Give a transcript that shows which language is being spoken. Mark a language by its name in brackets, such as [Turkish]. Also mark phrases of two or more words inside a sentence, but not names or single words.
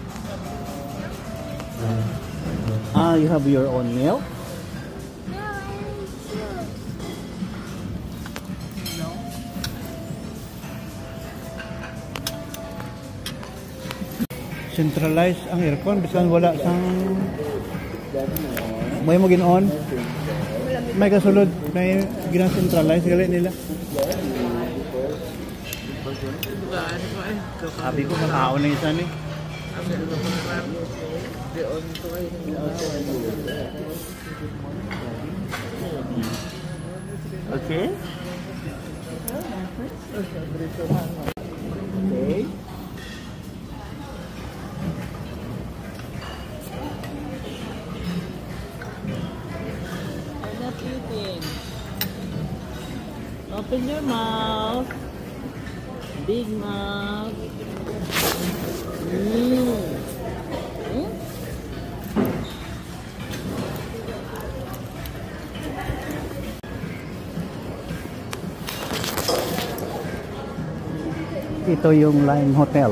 [English] You have your own milk? [Hiligaynon] Centralized ang aircon bisan wala sang may mo gin-on. May kasulod may gina-centralize gali nila. Sabi ko makaon na isa ni. [English] Okay. Okay. Open your mouth. Big mouth. [Filipino] Ito yung Lime Hotel.